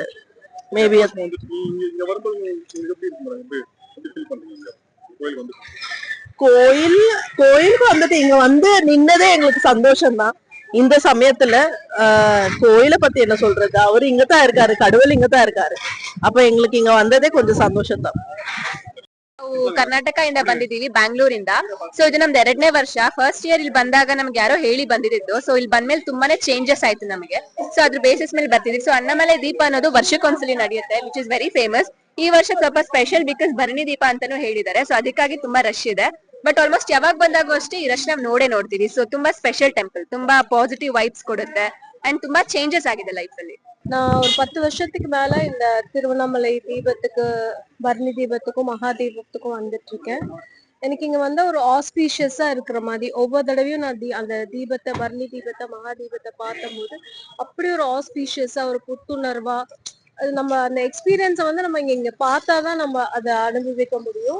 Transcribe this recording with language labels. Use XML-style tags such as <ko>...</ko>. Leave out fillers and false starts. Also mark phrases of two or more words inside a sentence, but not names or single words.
<ta>மேபி கோயிலுக்கு வந்துட்டு இங்க வந்து நின்னதே எங்களுக்கு சந்தோஷம் தான். இந்த சமயத்துல கோயிலை பத்தி என்ன சொல்றது, அவரு இங்கதான் இருக்காரு, கடவுள் இங்கதான் இருக்காரு. அப்ப எங்களுக்கு இங்க வந்ததே கொஞ்சம் சந்தோஷம் தான்.</ta> <kn>ಕರ್ನಾಟಕ ಇಂದ ಬಂದಿದೀವಿ ಬ್ಯಾಂಗ್ಳೂರಿಂದ. ಸೊ ಇದು ನಮ್ದು 2ನೇ ವರ್ಷ.</kn> <en>first year</en> <kn>ಇಲ್ಲಿ ಬಂದಾಗ ನಮ್ಗೆ ಯಾರೋ ಹೇಳಿ ಬಂದಿದ್ದು. ಸೊ ಇಲ್ಲಿ ಬಂದ್ಮೇಲೆ ತುಂಬಾನೇ ಚೇಂಜಸ್ ಆಯ್ತು ನಮಗೆ. ಸೊ ಅದ್ರ ಬೇಸಿಸ್ ಮೇಲೆ ಬರ್ತಿದ್ವಿ. ಸೊ ಅಣ್ಣಮಲೆ ದೀಪ ಅನ್ನೋದು ವರ್ಷಕ್ಕೊಂದ್ಸಲಿ ನಡೆಯುತ್ತೆ,</kn> <en>which is very famous.</en> <kn>ಈ ವರ್ಷ ಸ್ವಲ್ಪ</kn> <en>special because</en> <kn>ಭರಣಿ ದೀಪ ಅಂತಾನು ಹೇಳಿದ್ದಾರೆ. ಸೊ ಅದಕ್ಕಾಗಿ ತುಂಬಾ ರಶ್ ಇದೆ.</kn> <en>but almost</en> <kn>ಯಾವಾಗ ಬಂದಾಗೂ ಅಷ್ಟೇ ಈ ರಶ್ ನಾವ್ ನೋಡ್ತೀವಿ. ಸೊ ತುಂಬಾ</kn> <en>special temple,</en> <kn>ತುಂಬಾ</kn> <en>positive vibes</en> <kn>கொடுತ್ತೆ ಅಂಡ್ ತುಂಬಾ ಚೇಂಜಸ್ ಆಗಿದೆ ಲೈಫ್ ಅಲ್ಲಿ.</kn> <ta>நான் ஒரு 10 வருஷத்துக்கு மேல இந்த திருவண்ணாமலை தீபத்துக்கு, பரணி தீபத்துக்கும் மகா தீபத்துக்கும் வந்துட்டு இருக்கேன். எனக்கு இங்க வந்து ஒரு ஆஸ்பீஷியஸா இருக்கிற மாதிரி ஒவ்வொரு தடவையும் நான் அந்த தீபத்தை, பரணி தீபத்தை, மகா தீபத்தை பார்க்கும்போது அப்படி ஒரு ஆஸ்பீஷியஸா, ஒரு புத்துணர்வா, அது நம்ம அந்த எக்ஸ்பீரியன்ஸை வந்து நம்ம இங்க பார்த்தாதான் நம்ம அதை அனுபவிக்க முடியும்.</ta>